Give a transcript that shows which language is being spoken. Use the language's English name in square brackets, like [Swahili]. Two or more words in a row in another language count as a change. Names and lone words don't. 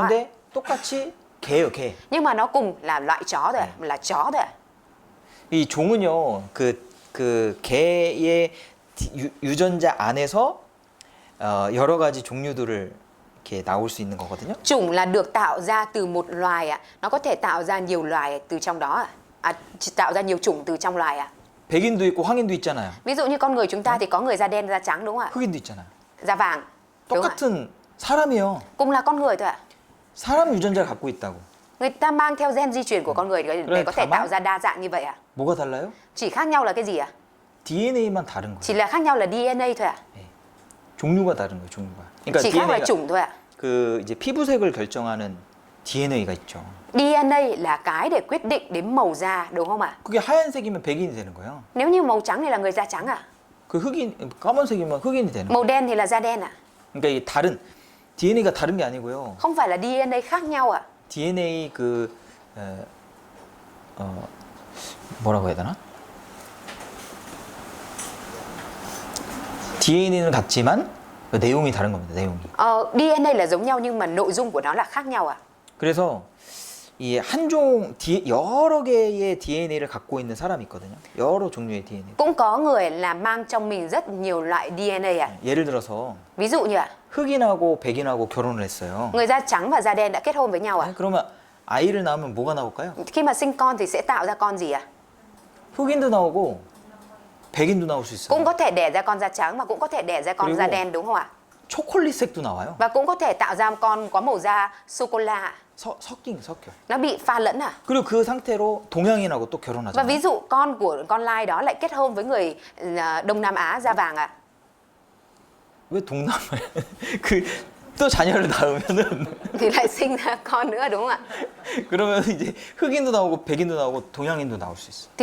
[Korean] 그런데 똑같이 개예요, 개. [Vietnamese] Nhưng mà nó cùng là loại chó thôi là chó thôi [Korean] 이 종은요, 그 개의 유전자 안에서 여러 가지 종류들을 이렇게 나올 수 있는 거거든요. [Vietnamese] Chủng là được tạo ra từ một loài ạ. Nó có thể tạo ra nhiều loài từ trong đó ạ. Tạo ra nhiều chủng từ trong loài ạ. [Korean] 백인도 있고 황인도 있잖아요. [Vietnamese] Ví dụ như con người chúng ta thì có người da đen, da trắng đúng không ạ? [Korean] 흑인도 있잖아요. [Vietnamese] Da vàng. Đúng không ạ? [Korean] 똑같은 사람이에요. [Vietnamese] Cùng là con người thôi ạ. [Korean] 사람 유전자를 갖고 있다고. [Vietnamese] Người ta mang theo gen di truyền của con người để có thể [Korean] 다만- [Vietnamese] tạo ra đa dạng như vậy ạ. [Korean] 뭐가 달라요? [Vietnamese] Chỉ khác nhau là cái gì ạ? [Korean] DNA만 다른 거예요. [Vietnamese] Chỉ là khác nhau là DNA thôi ạ. [Korean] 종류가 다른 거예요. 종류가. 그러니까 [Vietnamese] Chỉ khác là [Korean] DNA가 [Vietnamese] chủng thôi ạ. [Korean] 그 이제 피부색을 결정하는 DNA가 있죠. [Vietnamese] DNA là cái để quyết định đến màu da đúng không ạ? [Korean] 그게 하얀색이면 백인이 되는 거예요. [Vietnamese] Nếu như màu trắng thì là người da trắng ạ. [Korean] 그 흑인 까만색이면 흑인이 되는 거예요. [Vietnamese] Màu đen thì là da đen ạ. [Korean] 그러니까 이 다른 DNA가 다른 게 아니고요. [Vietnamese] Không phải là DNA khác nhau ạ. [Korean] DNA 뭐라고 해야 되나? DNA는 같지만 내용이 다른 겁니다. 내용이. [Vietnamese] DNA là giống nhau nhưng mà nội dung của nó là khác nhau ạ. [Korean] 그래서 이 여러 개의 DNA를 갖고 있는 사람이 있거든요. 여러 종류의 DNA. [Vietnamese] Cũng có người là mang trong mình rất nhiều loại DNA ạ. [Korean] 예를 들어서 [Vietnamese] Ví dụ như ạ, [Korean] 흑인하고 백인하고 결혼을 했어요. [Vietnamese] người da trắng và da đen đã kết hôn với nhau ạ. [Korean] 그러면 아이를 낳으면 뭐가 나올까요? [Vietnamese] Khi mà sinh con thì sẽ tạo ra con gì ạ? [Korean] 흑인도 나오고 백인도 나올 수 있어요. [Vietnamese] Cũng có thể đẻ ra con da trắng mà cũng có thể đẻ ra con da [Korean] 그리고- [Vietnamese] đen đúng không ạ? [Korean] 초콜릿색도 나와요. [Vietnamese] Và cũng có thể tạo ra con có màu da sô cô la ạ. [Korean] 섞여. [Vietnamese] Nó bị pha lẫn à? [Korean] 그리고 그 상태로 동양인하고 또 [Vietnamese] Và [Korean] 결혼하잖아요. [Vietnamese] ví dụ con của con lai đó lại kết hôn với người Đông Nam Á da vàng ạ. [Korean] 왜 동남아에 또 자녀를 낳으면은 [Vietnamese] Thì lại sinh ra con nữa đúng không ạ? [Korean] 그러면 이제 흑인도 나오고 백인도 나오고 동양인도 나올 수 있어.